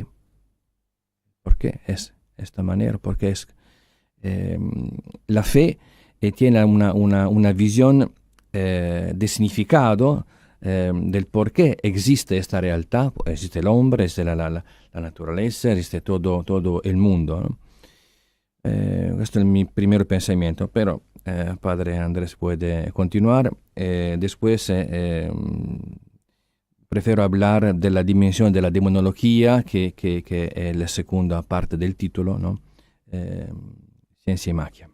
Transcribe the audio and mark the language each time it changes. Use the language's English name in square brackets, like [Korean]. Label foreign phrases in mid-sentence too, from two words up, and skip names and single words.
[Spanish] ¿Por qué es esta manera? Porque es la fe tiene una visión de significado del por qué existe esta realidad. Existe el hombre, existe la naturaleza, existe todo el mundo, ¿no? [Italian] Questo è il mio [Spanish] primer pensamiento, pero Padre Andrés puede continuar. Después prefiero hablar de la dimensión de la demonología, que es la segunda parte del título, ¿no? Ciencia y magia.